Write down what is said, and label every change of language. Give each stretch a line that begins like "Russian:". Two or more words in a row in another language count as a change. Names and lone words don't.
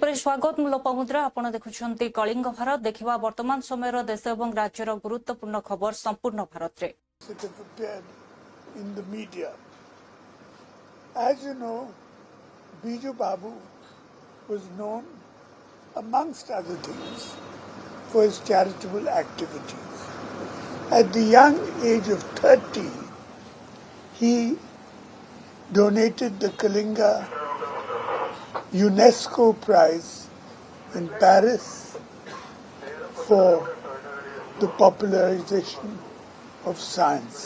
Odia: ସ୍ୱାଗତ ମୁଁ ଲୋପାମୁଦ୍ରା ଆପଣ ଦେଖୁଛନ୍ତି କଳିଙ୍ଗ ଭାରତ ଦେଖିବା ବର୍ତ୍ତମାନ ସମୟ ଦେଶ ଏବଂ ରାଜ୍ୟର ଗୁରୁତ୍ୱପୂର୍ଣ୍ଣ ଖବର ସମ୍ପୂର୍ଣ୍ଣ ଭାରତ ରେ
English: in the media. As you know, Biju Babu was known, amongst other things, for his charitable activities. At the young age of 30, he donated the Kalinga UNESCO Prize in Paris for the popularization of science.